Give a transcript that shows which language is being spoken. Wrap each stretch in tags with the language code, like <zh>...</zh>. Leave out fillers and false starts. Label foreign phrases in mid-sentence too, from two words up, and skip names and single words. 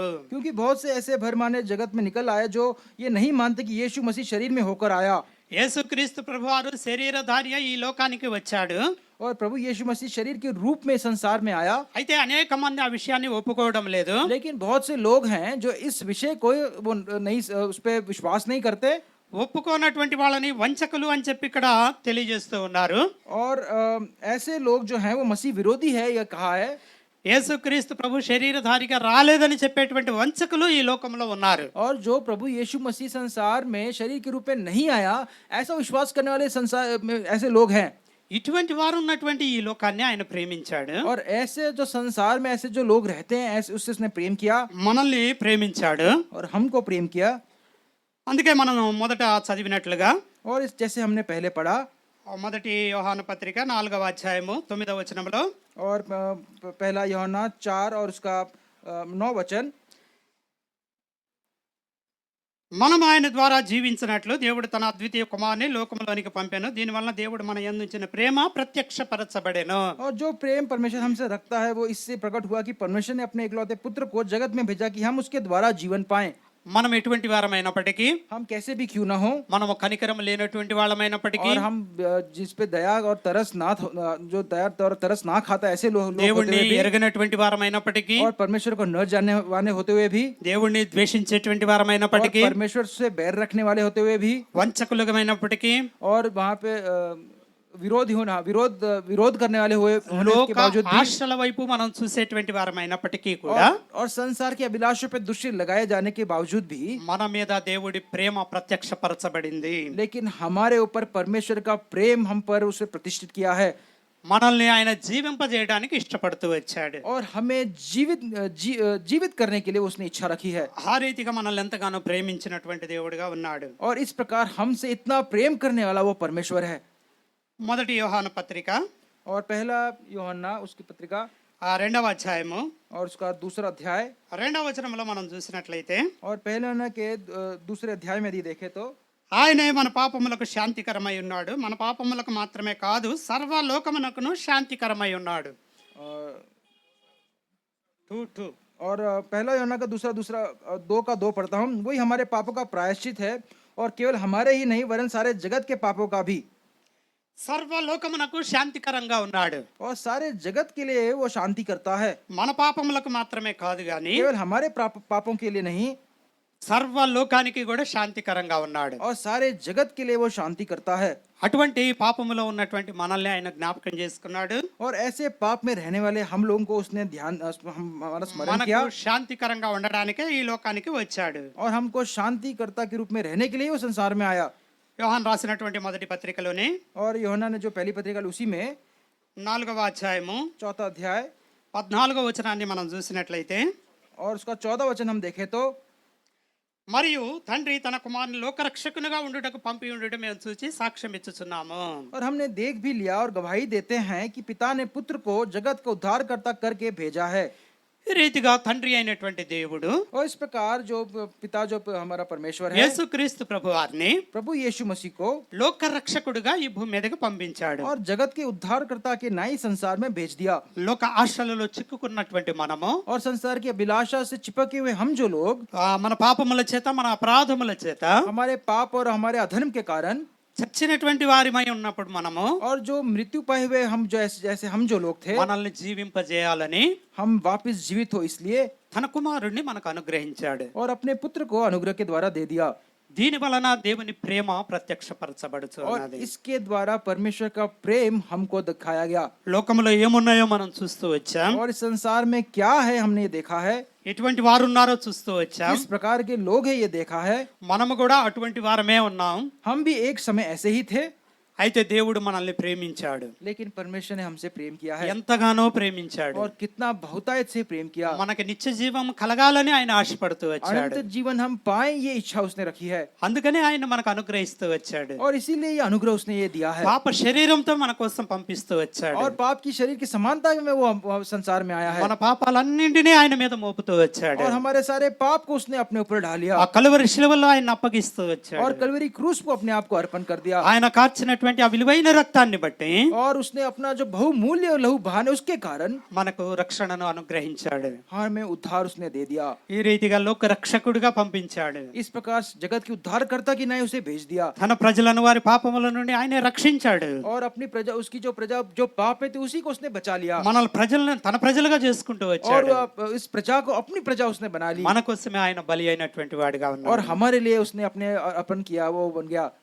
<hi>क्योंकि बहुत से ऐसे भरमाने जगत में निकल आए जो ये नहीं मानते कि यीशु मसीह शरीर में होकर आया।</hi> <te>యేసుక్రీస్తు ప్రభువారు శరీరధారి అయి ఈ లోకానికి వచ్చాడు.</te> <hi>और प्रभु यीशु मसीह शरीर के रूप में संसार में आया।</hi> <te>అయితే అనేక మంది ఆ విషయాన్ని ఒప్పుకోవడం లేదు.</te> <hi>लेकिन बहुत से लोग हैं जो इस विषय को वो नहीं उस पर विश्वास नहीं करते।</hi> <te>ఒప్పుకోనటువంటి వాళ్ళని వంచకులు అని చెప్పి ఇక్కడ తెలియజేస్తూ ఉన్నారు.</te> <hi>और ऐसे लोग जो हैं वो मसीह विरोधी है यह कहा है।</hi> <te>యేసుక్రీస్తు ప్రభు శరీరధారిగా రాలేదని చెప్పేటువంటి వంచకులు ఈ లోకంలో ఉన్నారు.</te> <hi>और जो प्रभु यीशु मसीह संसार में शरीर के रूप में नहीं आया, ऐसा विश्वास करने वाले संसार में ऐसे लोग हैं.</hi> <te>ఇటువంటి వారు ఉన్నటువంటి ఈ లోకాన్ని ఆయన ప్రేమించాడు,</te> <hi>और ऐसे जो संसार में ऐसे जो लोग रहते हैं, ऐसे उससे उसने प्रेम किया</hi> <te>మనల్ని ప్రేమించాడు.</te> <hi>और हमको प्रेम किया.</hi> <te>అందుకే మనం మొదట చదివినట్లుగా</te> <hi>और जैसे हमने पहले पढ़ा,</hi> <te>మొదటి యోహాను పత్రిక 4వ అధ్యాయము 9వ వచనంలో</te> <hi>और पहला यूहन्ना 4 और उसका 9 वचन,</hi> <te>మనం ఆయన ద్వారా జీవించినట్లు దేవుడు తన అద్వితీయ కుమారుని లోకంలోనికి పంపాను, దీనివల్ల దేవుడు మన యందు ఉంచిన ప్రేమ ప్రత్యక్షపరచబడెను.</te> <hi>और जो प्रेम परमेश्वर हमसे रखता है वो इससे प्रकट हुआ कि परमेश्वर ने अपने इकलौते पुत्र को जगत में भेजा कि हम उसके द्वारा जीवन पाएं.</hi> <te>మనం ఎటువంటి వారమైనప్పటికీ,</te> <hi>हम कैसे भी क्यों ना हो,</hi> <te>మనము కనికరం లేనటువంటి వాళ్ళమైనప్పటికీ,</te> <hi>और हम जिस पे दया और तरस ना जो दया और तरस ना खाता ऐसे लोग होते</hi> <te>దేవుణ్ణి</te> <hi>हुए भी,</hi> <te>ఎరగనటువంటి వారమైనప్పటికీ,</te> <hi>और परमेश्वर को न जानने वाले होते हुए भी,</hi> <te>దేవుణ్ణి ద్వేషించేటువంటి</te> <hi>और</hi> <te>వారమైనప్పటికీ,</te> <hi>परमेश्वर से बैर रखने वाले होते हुए भी,</hi> <te>వంచకులమైనప్పటికీ,</te> <hi>और वहाँ पे विरोध करने वाले होने के</hi> <te>లోక</te> <hi>बावजूद भी,</hi> <te>ఆశల వైపు మనం చూసేటువంటి వారమైనప్పటికీ కూడా</te> <hi>और संसार के अभिलाषों पे दृष्टि लगाए जाने के बावजूद भी,</hi> <te>మన మీద దేవుడి ప్రేమ ప్రత్యక్షపరచబడింది.</te> <hi>लेकिन हमारे ऊपर परमेश्वर का प्रेम हम पर उसे प्रतिष्ठित किया है,</hi> <te>మనల్ని ఆయన జీవింపజేయడానికి ఇష్టపడుతూ వచ్చాడు.</te> <hi>और हमें जीवित करने के लिए उसने इच्छा रखी है.</hi> <te>ఆ రీతిగా మనల్ని ఎంతగానో ప్రేమించినటువంటి దేవుడిగా ఉన్నాడు.</te> <hi>और इस प्रकार हमसे इतना प्रेम करने वाला वो परमेश्वर है.</hi> <te>మొదటి యోహాను పత్రిక</te> <hi>और पहला यूहन्ना उसकी पत्रिका</hi> <te>2వ అధ్యాయము</te> <hi>और उसका दूसरा अध्याय,</hi> <te>2వ వచనంలో మనం చూసినట్లయితే,</te> <hi>और पहले यूहन्ना के दूसरे अध्याय में यदि देखे तो,</hi> <te>ఆయనే మన పాపములకు శాంతికరమై ఉన్నాడు, మన పాపములకు మాత్రమే కాదు సర్వలోకమునకును శాంతికరమై ఉన్నాడు.</te> <hi>और पहला यूहन्ना का दूसरा 2 का 2 पढ़ता हूँ. वही हमारे पापों का प्रायश्चित है, और केवल हमारे ही नहीं वरन सारे जगत के पापों का भी.</hi> <te>సర్వలోకమునకు శాంతికరంగా ఉన్నాడు.</te> <hi>और सारे जगत के लिए वो शांति करता है,</hi> <te>మన పాపములకు మాత్రమే కాదు గాని</te> <hi>केवल हमारे पापों के लिए नहीं,</hi> <te>సర్వలోకానికి కూడా శాంతికరంగా ఉన్నాడు.</te> <hi>और सारे जगत के लिए वो शांति करता है.</hi> <te>అటువంటి పాపములో ఉన్నటువంటి మనల్ని ఆయన జ్ఞాపకం చేసుకున్నాడు.</te> <hi>और ऐसे पाप में रहने वाले हम लोगों को उसने हमारा स्मरण किया,</hi> <te>మనకు శాంతికరంగా ఉండడానికే ఈ లోకానికి వచ్చాడు.</te> <hi>और हमको शांतिकर्ता के रूप में रहने के लिए वो संसार में आया.</hi> <te>యోహాను రాసినటువంటి మొదటి పత్రికలోని</te> <hi>और यूहन्ना ने जो पहली पत्रिका उसी में</hi> <te>4వ అధ్యాయము</te> <hi>4 अध्याय</hi> <te>14వ వచనాన్ని మనం చూసినట్లయితే,</te> <hi>और उसका 14 वचन हम देखे तो,</hi> <te>మరియు తండ్రి తన కుమారుని లోకరక్షకునిగా ఉండుటకు పంపి ఉండుట మేము చూచి సాక్ష్యం ఇచ్చుచున్నాము.</te> <hi>और हमने देख भी लिया और गवाही देते हैं कि पिता ने पुत्र को जगत का उद्धारकर्ता करके भेजा है.</hi> <te>ఈ రీతిగా తండ్రి అయినటువంటి దేవుడు</te> <hi>और इस प्रकार जो पिता जो हमारा परमेश्वर है,</hi> <te>యేసుక్రీస్తు ప్రభువారిని</te> <hi>प्रभु यीशु मसीह को</hi> <te>లోకరక్షకుడుగా ఈ భూమి మీదకి పంపించాడు.</te> <hi>और जगत के उद्धारकर्ता के नाई संसार में भेज दिया.</hi> <te>లోక ఆశలలో చిక్కుకున్నటువంటి మనము,</te> <hi>और संसार की अभिलाषा से चिपके हुए हम जो लोग,</hi> <te>మన పాపముల చేత మన అపరాధముల చేత</te> <hi>हमारे पाप और हमारे अधर्म के कारण,</hi> <te>చచ్చినటువంటి వారిమై ఉన్నప్పుడు మనము,</te> <hi>और जो मृत्यु पाए हुए हम जैसे हम जो लोग थे,</hi> <te>మనల్ని జీవింపజేయాలని</te> <hi>हम वापस जीवित हो इसलिए</hi> <te>తన కుమారుణ్ణి మనకు అనుగ్రహించాడు.</te> <hi>और अपने पुत्र को अनुग्रह के द्वारा दे दिया.</hi> <te>దీని వలన దేవుని ప్రేమ ప్రత్యక్షపరచబడుచు</te> <hi>और</hi> <te>ఉన్నది.</te> <hi>इसके द्वारा परमेश्वर का प्रेम हमको दिखाया गया.</hi> <te>లోకములో ఏమున్నాయో మనం చూస్తూ వచ్చాం,</te> <hi>और इस संसार में क्या है हमने ये देखा है,</hi> <te>ఎటువంటి వారు ఉన్నారో చూస్తూ వచ్చాం.</te> <hi>किस प्रकार के लोग हैं ये देखा है.</hi> <te>మనము కూడా అటువంటి వారమే ఉన్నాం.</te> <hi>हम भी एक समय ऐसे ही थे,</hi> <te>అయితే దేవుడు మనల్ని ప్రేమించాడు.</te> <hi>लेकिन परमेश्वर ने हमसे प्रेम किया है,</hi> <te>ఎంతగానో ప్రేమించాడు.</te> <hi>और कितना बहुतायत से प्रेम किया.</hi> <te>మనకి నిత్య జీవం కలగాలని ఆయన ఆశపడుతూ వచ్చాడు.</te> <hi>अनंत जीवन हम पाए ये इच्छा उसने रखी है,</hi> <te>అందుకనే ఆయన మనకు అనుగ్రహిస్తూ వచ్చాడు.</te> <hi>और इसीलिए ये अनुग्रह उसने ये दिया है.</hi> <te>పాప శరీరంతో మన కోసం పంపిస్తూ వచ్చాడు.</te> <hi>और पाप की शरीर की समानता में वो संसार में आया है,</hi> <te>మన పాపాలన్నింటినీ ఆయన మీద మోపుతూ వచ్చాడు.</te> <hi>और हमारे सारे पाप को उसने अपने ऊपर ढा लिया,</hi> <te>ఆ కలువరి శిలువలో ఆయన అప్పగిస్తూ వచ్చాడు.</te> <hi>और कलवरी क्रूस को अपने आप को अर्पण कर दिया.</hi> <te>ఆయన కార్చినటువంటి ఆ విలువైన రక్తాన్ని బట్టి</te> <hi>और उसने अपना जो बहुमूल्य लहू बहाने उसके कारण</hi> <te>మనకు రక్షణను అనుగ్రహించాడు.</te> <hi>हमें उद्धार उसने दे दिया.</hi> <te>ఈ రీతిగా లోక రక్షకుడిగా పంపించాడు.</te> <hi>इस प्रकार जगत की उद्धारकर्ता की नाई उसे भेज दिया,</hi> <te>తన ప్రజలను వారి పాపముల నుండి ఆయనే రక్షించాడు.</te> <hi>और अपनी प्रजा उसकी जो प्रजा जो पाप में थी उसी को उसने बचा लिया,</hi> <te>మనల్ని ప్రజలను తన ప్రజలుగా చేసుకుంటూ</te> <hi>और</hi> <te>వచ్చాడు.</te> <hi>इस प्रजा को अपनी प्रजा उसने बना ली,</hi> <te>మన కోసమే ఆయన బలి అయినటువంటి వాడిగా</te> <hi>और</hi> <te>ఉన్నాడు.</te> <hi>हमारे लिए उसने अपने अर्पण किया, वो बन गया.</hi>